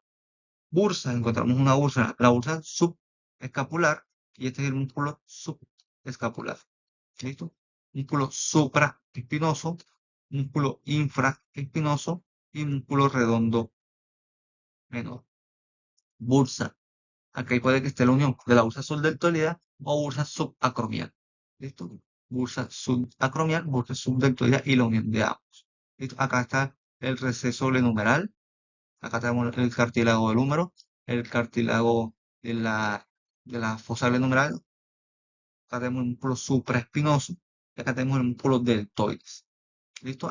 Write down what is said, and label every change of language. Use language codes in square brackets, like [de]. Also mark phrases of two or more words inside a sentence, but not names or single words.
[es] Bursa, encontramos una bursa, la bursa subescapular, y este es el músculo subescapular. ¿Listo? Músculo supraespinoso, músculo infraespinoso y músculo redondo menor. Bursa. Aquí puede que esté la unión de la bursa subdeltoidea o bursa subacromial. ¿Listo? Bursa subacromial, bursa subdeltoidea y la unión de ambos. ¿Listo? Acá está el receso glenumeral. Acá tenemos el cartílago del húmero, el cartílago de la fosa glenumeral. Acá tenemos el músculo supraespinoso y acá tenemos el músculo deltoides. ¿Listo?